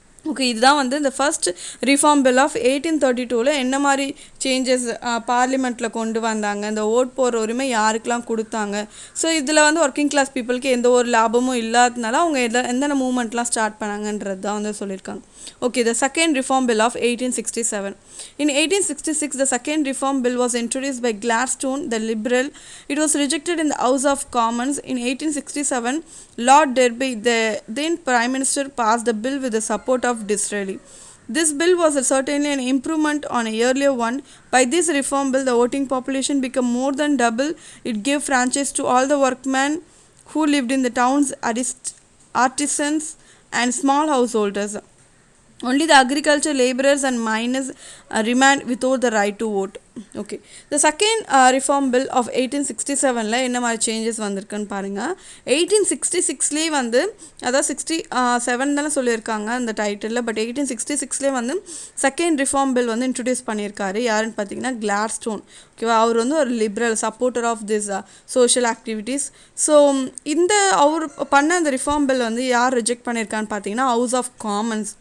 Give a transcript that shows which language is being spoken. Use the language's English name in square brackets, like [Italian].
[Tamil] Okay, இதுதான் வந்து இந்த ஃபர்ஸ்ட் ரிஃபார்ம் பில் ஆஃப் 1832 என்ன மாதிரி சேஞ்சஸ் பார்லிமெண்ட்டில் கொண்டு வந்தாங்க, இந்த ஓட் போடுற உரிமை யாருக்கெல்லாம் கொடுத்தாங்க. ஸோ இதில் வந்து ஒர்க்கிங் கிளாஸ் பீப்புளுக்கு எந்த ஒரு லாபமும் இல்லாததுனால அவங்க எந்தெந்த மூவ்மெண்ட்லாம் ஸ்டார்ட் பண்ணாங்கன்றது தான் வந்து சொல்லியிருக்காங்க. [English] Okay, the second reform bill of 1867. In 1866, the second reform bill was introduced by Gladstone, the Liberal. It was rejected in the House of Commons. In 1867, Lord Derby, the then Prime Minister, passed the bill with the support of Disraeli. This bill was certainly an improvement on an earlier one. By this reform bill, the voting population became more than double. It gave franchise to all the workmen who lived in the towns, artisans, and small householders. Only the agriculture laborers and miners remained without the right to vote. Okay, the second reform bill of 1867 [Tamil] என்ன மாதிரி changes வந்திருக்குன்னு பாருங்கள். 1866 வந்து அதாவது 67 தானே சொல்லியிருக்காங்க அந்த டைட்டிலில். But 1866 வந்து செகண்ட் ரிஃபார்ம் பில் வந்து இன்ட்ரடியூஸ் பண்ணியிருக்காரு. யாருன்னு பார்த்தீங்கன்னா கிளாட்ஸ்டோன். ஓகேவா, அவர் வந்து ஒரு [English] Liberal supporter of this social activities. [Tamil] So இந்த அவர் பண்ண அந்த ரிஃபார்ம் பில் வந்து யார் ரிஜெக்ட் பண்ணியிருக்கான்னு பார்த்தீங்கன்னா ஹவுஸ் ஆஃப் காமன்ஸ்.